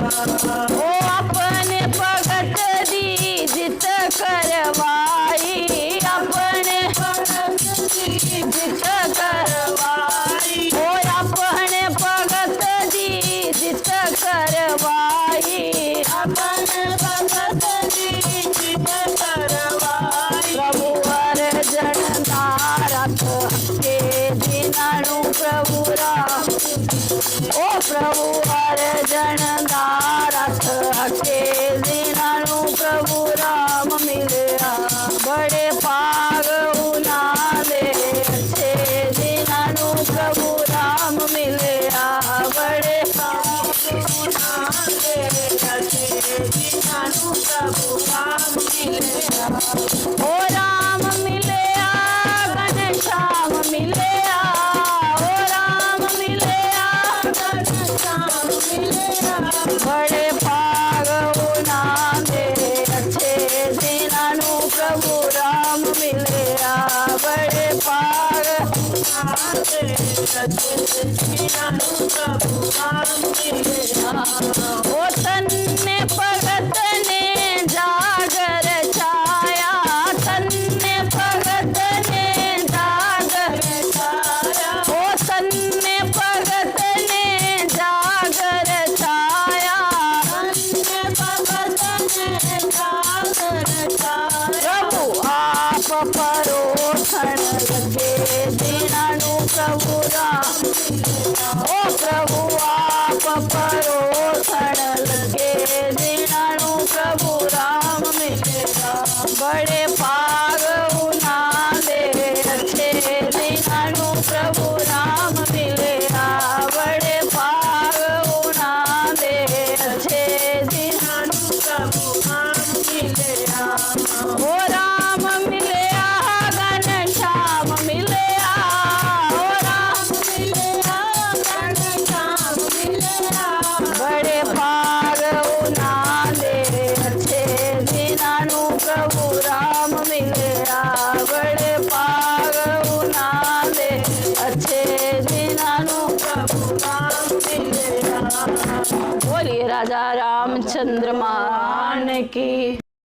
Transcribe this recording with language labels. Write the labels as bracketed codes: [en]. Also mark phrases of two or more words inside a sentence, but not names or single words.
[pa] ਓ ਅਪਣੇ ਭਗਤ ਦੀ ਜਿੱਤ ਕਰਵਾਈ, ਅਪਣੇ ਭਗਤ ਦੀ ਜਿੱਤ ਕਰਵਾਈ। ਓ ਅਪਣੇ ਭਗਤ ਦੀ ਜਿੱਤ ਕਰਵਾਈ, ਅਪਣੇ ਭਗਤ ਦੀ ਜਿੱਤ ਕਰਵਾਈ। ਪ੍ਰਭੂ ਅਰਜਨ ਦਾਰਥ ਕੇ ਜਿਨ੍ਹਾਂ ਪ੍ਰਭੂ ਰਾਮ, ਓ ਪ੍ਰਭੂ ਅਰਜਨ ਦਾਰਥ ਕੇ ਜਿਨ੍ਹਾਂ ਪ੍ਰਭੂ ਰਾਮ ਮਿਲਿਆ। ਬੜੇ ਪਾਗ ਉਨ੍ਹਾਂ ਦੇ ਅੱਛੇ ਜਿਨ੍ਹਾਂ ਪ੍ਰਭੂ ਰਾਮ ਮਿਲਿਆ। ਬੜੇ ਪਾਗ ਉਨ੍ਹਾਂ ਦੇ ਅੱਛੇ ਜਿਨ੍ਹਾਂ ਪ੍ਰਭੂ ਰਾਮ ਮਿਲਿਆ। ਓ ਰਾਮ ਮਿਲਿਆ ਘਨ ਸ਼ਿਆਮ ਮਿਲਿਆ, ਓ ਰਾਮ ਮਿਲਿਆ ਘਨ ਸ਼ਿਆਮ ਮਿਲਿਆ। ਬੜੇ ਪਾਗ ਉਨ੍ਹਾਂ ਦੇ ਅੱਛੇ ਜਿਨ੍ਹਾਂ ਪ੍ਰਭੂ ਰਾਮ ਮਿਲਿਆ। ਬੜੇ ਪਾਗ ਉਨ੍ਹਾਂ ਦੇ ਅੱਛੇ ਜਿਨ੍ਹਾਂ ਪ੍ਰਭੂ ਰਾਮ ਮਿਲਿਆ। ਓ ਤੰਨੇ ਭਗਤ ਨੇ ਜਾਗਰ ਛਾਇਆ, ਤੰਨੇ ਭਗਤ ਨੇ ਜਾਗਰ ਛਾਇਆ। ਓ ਤੰਨੇ ਭਗਤ ਨੇ ਜਾਗਰ ਛਾਇਆ, ਤੰਨੇ ਭਗਤ ਨੇ ਜਾਗਰ ਛਾਇਆ। ਪ੍ਰਭੂ ਆਪ ਪਰੋਸਣ ਲੱਗੇ ਜਿਨ੍ਹਾਂ ਪ੍ਰਭੂ ਰਾਮ, ਓ ਪ੍ਰਭੂ ਆਪ ਪਰੋਸਣ ਲੱਗੇ ਜਿਨ੍ਹਾਂ ਪ੍ਰਭੂ ਰਾਮ ਮਿਲਿਆ। ਬੜੇ ਪਾਗ ਉਨ੍ਹਾਂ ਦੇ ਅੱਛੇ ਜਿਨ੍ਹਾਂ ਪ੍ਰਭੂ ਰਾਮ ਮਿਲਿਆ। ਬੜੇ ਪਾਗ ਉਨ੍ਹਾਂ ਦੇ ਅੱਛੇ ਜਿਨ੍ਹਾਂ ਪ੍ਰਭੂ ਰਾਮ ਮਿਲਿਆ। ਓ ਰਾਮ ਮਿਲਿਆ ਘਨ ਸ਼ਿਆਮ ਮਿਲਿਆ, ਓ ਰਾਮ ਮਿਲਿਆ ਘਨ ਸ਼ਿਆਮ ਮਿਲਿਆ। ਬੜੇ ਪਾਗ ਉਨ੍ਹਾਂ ਦੇ ਅੱਛੇ ਜਿਨ੍ਹਾਂ ਪ੍ਰਭੂ ਰਾਮ ਮਿਲਿਆ। ਬੜੇ ਪਾਗ ਉਨ੍ਹਾਂ ਦੇ ਅੱਛੇ ਜਿਨ੍ਹਾਂ ਪ੍ਰਭੂ ਰਾਮ ਮਿਲਿਆ। [hi] बोलिए राजा रामचंद्र मान की।